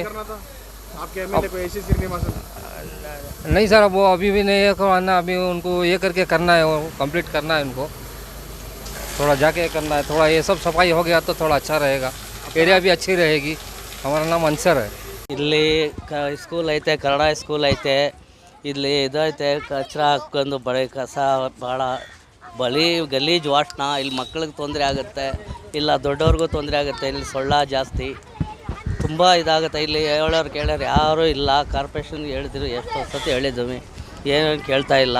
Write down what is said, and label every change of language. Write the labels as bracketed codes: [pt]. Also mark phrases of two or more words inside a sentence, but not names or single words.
[hi] आपके एमएलए को ऐसी श्रीनिवासन नहीं सर, वो अभी भी नहीं है करवाना, अभी उनको ये करके करना है, वो कंप्लीट करना है उनको, थोड़ा जाके करना है। थोड़ा ये सब सफाई हो गया तो थोड़ा अच्छा रहेगा, एरिया भी अच्छी रहेगी। हमारा नाम अंसर है। [kn] ಇಲ್ಲಿ ಸ್ಕೂಲ್ ಐತೆ, ಕನ್ನಡ ಸ್ಕೂಲ್ ಐತೆ, ಇಲ್ಲಿ ಇದೈತೆ, ಕಚರ ಹಾಕೊಂಡು ಬಳೆ ಕಸ ಭಾಳ ಬಳಿ ಗಲೀಜು ವಾಸನ, ಇಲ್ಲಿ ಮಕ್ಕಳಿಗೆ ತೊಂದರೆ ಆಗುತ್ತೆ, ಇಲ್ಲ ದೊಡ್ಡವ್ರಿಗೂ ತೊಂದರೆ ಆಗುತ್ತೆ, ಇಲ್ಲಿ ಸೊಳ್ಳ ಜಾಸ್ತಿ, ತುಂಬ ಇದಾಗುತ್ತೆ। ಇಲ್ಲಿ ಹೇಳೋರು ಕೇಳೋರು ಯಾರೂ ಇಲ್ಲ, ಕಾರ್ಪೊರೇಷನ್ಗೆ ಹೇಳಿದ್ರು, ಎಷ್ಟು ಸತಿ ಹೇಳಿದ್ವಿ, ಏನು ಕೇಳ್ತಾ ಇಲ್ಲ।